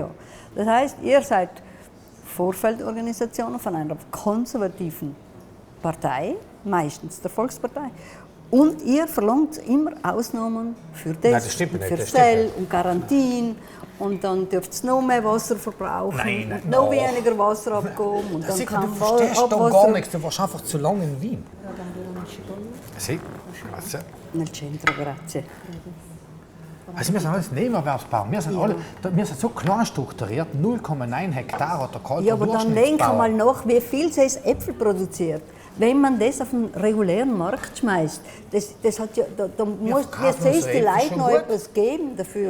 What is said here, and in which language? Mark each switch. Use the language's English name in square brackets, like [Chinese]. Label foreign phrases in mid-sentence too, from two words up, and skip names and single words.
[German] Das heißt, ihr seid Vorfeldorganisationen von einer konservativen Partei, meistens der Volkspartei. Und ihr verlangt immer Ausnahmen für das, für Zell und Garantien. Und dann dürft ihr noch mehr Wasser verbrauchen, und noch weniger Wasser abgeben. Und dann kann du verstehst doch gar nichts, du warst einfach zu lange in Wien. [Italian] Sì, grazie. Nel centro, grazie. [German] Also wir sind alles Nebenerwerbsbauern. Wir sind so klein strukturiert, 0,9 Hektar hat der Kalter Ja, aber dann denk mal nach, wie viel sie Äpfel produziert. Wenn man das auf den regulären Markt schmeißt, das hat ja, da muss es die Leute noch etwas geben dafür.